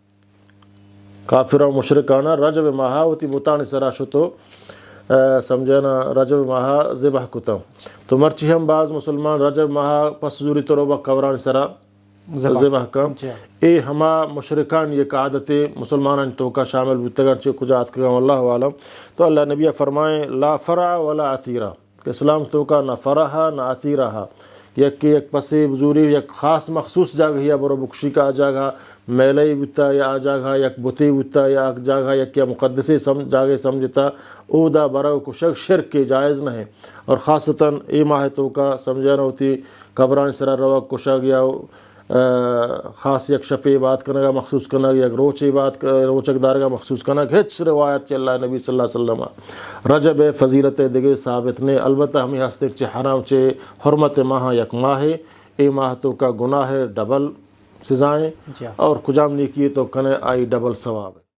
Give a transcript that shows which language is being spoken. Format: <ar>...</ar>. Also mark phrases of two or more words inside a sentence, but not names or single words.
<bal>کافرہ و مشرکانہ رجب ماہا اوتی بوتانی سرا شتو سمجھنا رجب ماہا ذبح کتا، تو مرچی ہم بعض مسلمان رجب ماہا پس زوری تروبہ قبران سرا ذبح کا، اے ہما مشرکان یہ عادت مسلمانان تو کا شامل بتگا چے کجات کا</bal> <ar>واللہ عالم۔</ar> <bal>تو اللہ نبی فرمائیں</bal> <ar>لا فرع ولا عتیرہ،</ar> <bal>کہ اسلام تو کا نہ فرح نہ عتیرہ، یک پسی بزوری یک خاص مخصوص جگہ یا برو بکشی کا جگہ میلئی بتا یا جگہ یک بتی بتا یا جگہ یک یا مقدسی جگہ سمجھتا او دا برو کشک شرک کے جائز نہ ہے، اور خاصتاً اے ماہ تو کا سمجھانا ہوتی قبران سرا روا کشک یا خاص یک شفی بات کرنے گا مخصوص کرنا، یک روچی بات روچک دار کا مخصوص کرنا، ہچ روایت چل اللہ نبی</bal> <ar>صلی اللہ علیہ وسلم</ar> <bal>رجب فضیلت دیگے ثابت نے، البتہ ہمیں ہستے چے حرام چے حرمت ماہ یک ماہ اے ماہ تو کا گناہ ڈبل سزائیں، اور کجام نیکی تو کنے آئی ڈبل ثواب ہے۔</bal>